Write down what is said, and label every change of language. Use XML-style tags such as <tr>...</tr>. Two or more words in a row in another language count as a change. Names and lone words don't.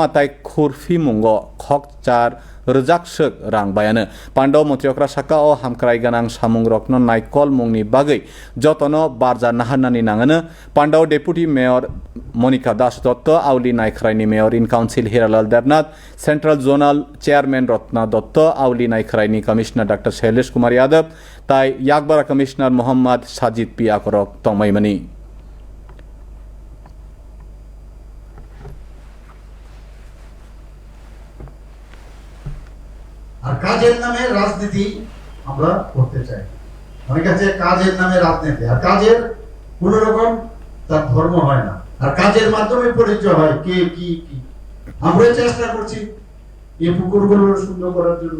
<trp>ताइ खुरफि मुंगो खक चार रजाकसक रां बायानो पाण्डव मन्त्रि अक्रा साका अ हामक्राय गानां सामुं रत्न नायकल मुंनि बागै जतनो बारजा नाहारनानि नाङानो पाण्डव</trp> <en>deputy mayor</en> <trp>मनिका दास दत्त आवली नायख्रायनि</trp> <en>mayor in council</en> <trp>हिरालाल देबनाथ</trp> <en>central zonal chairman</en> <trp>रत्ना दत्त आवली नायख्रायनि कमिशनार डाक्टर शैलेश कुमार यादव ताइ यागबारा कमिशनार मोहम्मद साजिद पि आकरक तंमाइमनि</trp> <bn>আর কাজের নামে রাজনীতি আমরা করতে চাই অনেক আছে কাজের নামে রাজনীতি আর কাজের কোন রকম তার ধর্ম হয় না আর কাজের মাধ্যমে পরিচয় হয় কে কি কি আমরা চেষ্টা করছি এই পুকুরগুলো সুন্দর করার জন্য</bn>